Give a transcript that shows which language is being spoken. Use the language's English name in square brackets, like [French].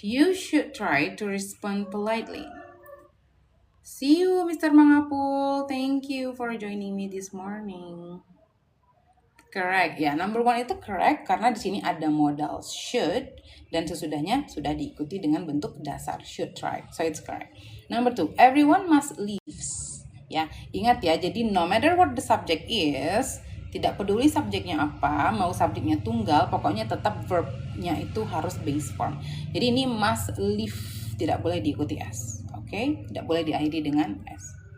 [English] You should try to respond politely. See you, Mr. Mangapul. Thank you for joining me this morning. Correct. [Indonesian] Ya, number 1 itu correct karena di sini ada modal should dan sesudahnya sudah diikuti dengan bentuk dasar should try. [English] So it's correct. Number 2, everyone must leaves. [Indonesian] Ya, ingat ya. Jadi [English] no matter what the subject is, [Indonesian] tidak peduli subjeknya apa, mau subjeknya tunggal, pokoknya tetap verbnya itu harus base form. Jadi ini must leave, tidak boleh diikuti s. Oke, tidak boleh diakhiri dengan s.